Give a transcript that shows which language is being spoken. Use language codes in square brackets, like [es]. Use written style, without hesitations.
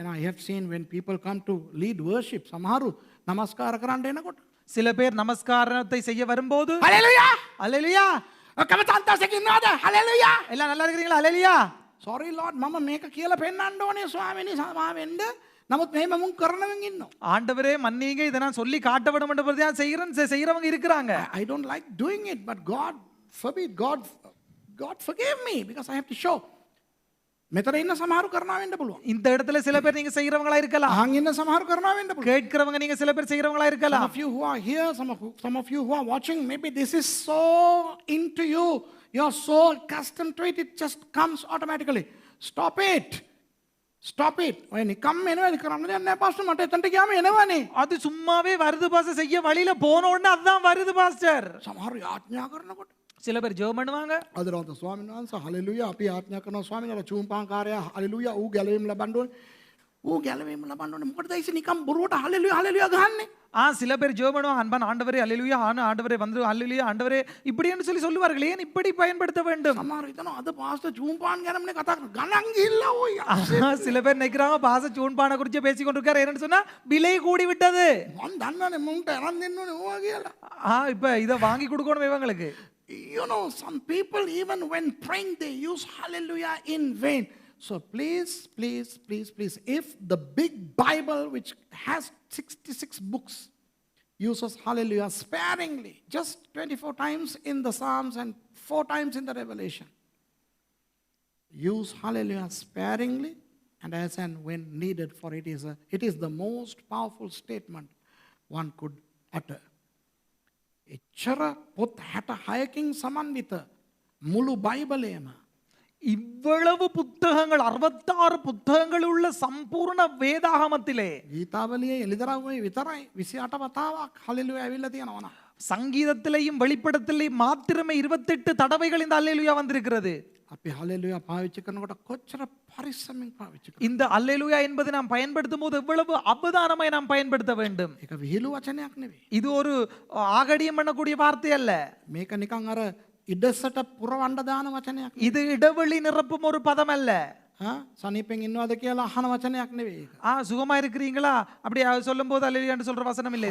[en] And I have seen when people come to lead worship, [si] සමහරු නමස්කාර කරන්න එනකොට [ta] சில பேர் நமஸ்காரத்தை செய்ய வரும்போது [en] hallelujah [ta] அல்லேலூயா [si] ඔක්කොම සන්තෝෂයෙන් ඉන්නවද hallelujah [ta] எல்லாம் நல்லா இருக்கிறீங்களா அல்லேலூயா [en] sorry lord [si] මම මේක කියලා පෙන්නන්න ඕනේ ස්වාමීනි සමාවෙන්න නමුත් මෙහෙම මුන් කරනවෙන් ඉන්නවා. [ta] ஆண்டவரே மன்னிங்க, இதை நான் சொல்லி காட்ட விட மாட்டேன் செய்யறவங்க இருக்கிறாங்க. [en] I don't like doing it, but God forbid, God forgive me because I have to show. [si] මෙතන ඉන්න සමහරු කරනවා වෙන්න පුළුවන්. [ta] இந்த இடத்துல சில பேர் நீங்க செய்யறவங்களா இருக்கலாம். [si] අහන් ඉන්න සමහරු කරනවා වෙන්න පුළුවන්. [ta] கேட்கிறவங்க நீங்க சில பேர் செய்யறவங்களா [en] Some [ta] இருக்கலாம். [en] of you who are here, some of you who are watching, maybe this is so into you. You're so accustomed to it, it just comes automatically. Stop it. Stop it. [si] ඔය නිකම් එනවා කරන්න දෙයක් නැහැ pastor මට එතනට ගියාම එනවනේ. [ta] அது சும்மாவே வருது பாஸ்டர், செய்ய வழியில போன உடனே அதுதான் வருது பாஸ்டர். [si] සමහරු ආඥා කරනකොට [ta] சில பேர் ஜெபம் பண்ணுவாங்க. [si] අදරවන්ත ස්වාමීන් වහන්සේ හලෙලුයා අපි ආඥා කරනවා ස්වාමීන් වහන්සේ චූම්පාංකාරයා හලෙලුයා ඌ ගැලවීම ලබන්න ඕනේ. ඌ ගැලවීම ලබන්න ඕනේ. මොකටද ඉතින් නිකම් බොරුවට හලෙලුයා හලෙලුයා ගහන්නේ? [ta] சில பேர் ஜெபம் பண்ணுவாங்க, அன்பான ஆண்டவரே அல்லேலூயா, ஆண்டவரே வந்து அல்லேலூயா, ஆண்டவரே இப்படின்னு சொல்லி சொல்லுவார்கள். ஏன் இப்படி பயன்படுத்த வேண்டும்? [si] සමහරු හිතනවා අද පාස්ටර් චූම්පාන් ගැනමනේ කතා කරන ගණන් ගිහිල්ලා ඔය. [ta] சில பேர் நினைக்கிறாங்க பாஸ்டர் சூன்பான குறித்து பேசி கொண்டிருக்காரு. என்னன்னு சொன்னா விலை கூடி விட்டது. [si] මම දන්නවනේ මුන්ට අරන් දෙන්න ඕනේ ඕවා කියලා. [ta] இப்ப இத வாங்கி கொடுக்கணும் இவங்களுக்கு. [en] Some people even when praying they use hallelujah in vain. So please, if the big Bible which has 66 books uses hallelujah sparingly, just 24 times in the Psalms and 4 times in the Revelation, use hallelujah sparingly and as and when needed, for it is the most powerful statement one could utter. [si] එච්චර පොත් 66කින් සමන්විත මුළු බයිබලයම [ta] இவ்வளவு புத்தகங்கள் 66 புத்தகங்கள் உள்ள சம்பூர்ண வேதாகமத்திலே [si] ගීතාවලියේ එළිදරව්වේ විතරයි 28 වතාවක් හලෙලුයා ඇවිල්ලා තියෙනවා නා. [ta] சங்கீதத்திலேயும் வெளிப்படத்திலேயும் மாத்திரமே 28 தடவைகள் இந்த அல்லேலூயா வந்திருக்கிறது. [si] අපි හලෙලුයා පාවිච්චි කරනකොට කොච්චර පරිස්සමින් පාවිච්චි කරනවද? [ta] இந்த அல்லேலூயா என்பதை நாம் பயன்படுத்தும் போது எவ்வளவு அவதானமாய் நாம் பயன்படுத்த வேண்டும். [si] ඒක විහිළු වචනයක් නෙවෙයි. [ta] இது ஒரு ஆகடியம் பண்ணக்கூடிய வார்த்தை அல்ல. [si] මේක නිකන් අර ඉඩසට පුරවන්න දාන වචනයක්. [ta] இது இடைவெளி நிரப்பும் ஒரு பதம் அல்ல. [si] සනීපෙන් ඉන්නවද කියලා අහන වචනයක් නෙවෙයි ඒක. [ta] சுகமா இருக்கிறீங்களா அப்படி சொல்லும்போது அல்லேலூயான்னு சொல்ற வசனம் இல்லை.